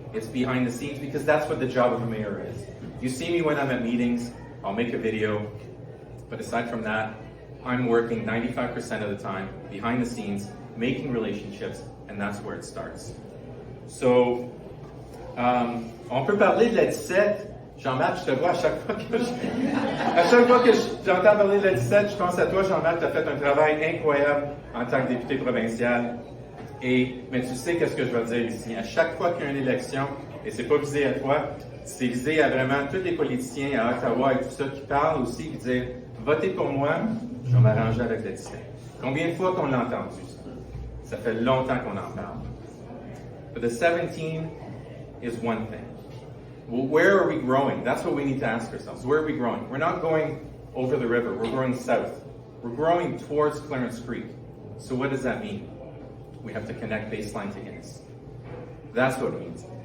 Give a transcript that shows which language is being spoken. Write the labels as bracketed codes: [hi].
[en] It's behind the scenes because that's what the job of a mayor is. You see me when I'm at meetings, I'll make a video, but aside from that, I'm working 95% of the time behind the scenes, making relationships, and that's where it starts. [fr] So, on peut parler de la 17. Jean-Marc, je te vois à chaque fois que j'entends parler de la 17, je pense à toi, Jean-Marc, tu as fait un travail incroyable en tant que député provincial. Mais tu sais qu'est-ce que je vais dire ici. À chaque fois qu'il y a une élection, et c'est pas visé à toi, c'est visé à vraiment tous les politiciens à Ottawa et tout ça qui parlent aussi, qui disent « Votez pour moi, je vais m'arranger avec la 17 ». Combien de fois qu'on l'a entendu ça? Ça fait longtemps qu'on en parle. [en] But the 17 is one thing. Well, where are we growing? That's what we need to ask ourselves. Where are we growing? We're not going over the river. We're growing south. We're growing towards Clarence Creek. So what does that mean? We have to connect baseline to ins. That's what it means.